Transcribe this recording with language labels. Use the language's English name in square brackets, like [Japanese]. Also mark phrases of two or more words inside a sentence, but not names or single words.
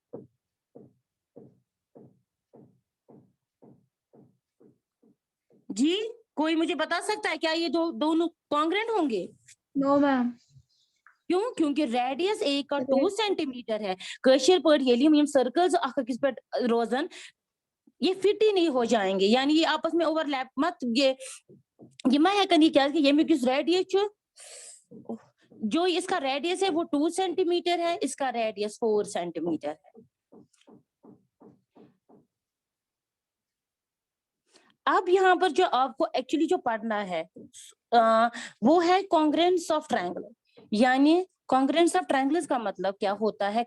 [Hindi] जी कोई मुझे बता सकता है क्या ये दोनों कॉन्ग्रेंट होंगे? [English] no ma'am. [Hindi] क्यों? क्योंकि रेडियस एक का 2 सेंटीमीटर है कशिर पर ये सर्कल्स अकिस पे रोजन ये फिट ही नहीं हो जाएंगे यानी ये आपस में ओवरलैप मत ये मैं है कहीं क्या ये में किस रेडियस जो इसका रेडियस है वो 2 सेंटीमीटर है इसका रेडियस 4 सेंटीमीटर है। अब यहाँ पर जो आपको एक्चुअली जो पढ़ना है वो है [English] congruence of triangle [Hindi] यानी [English] congruence of triangles [Hindi] का मतलब क्या होता है।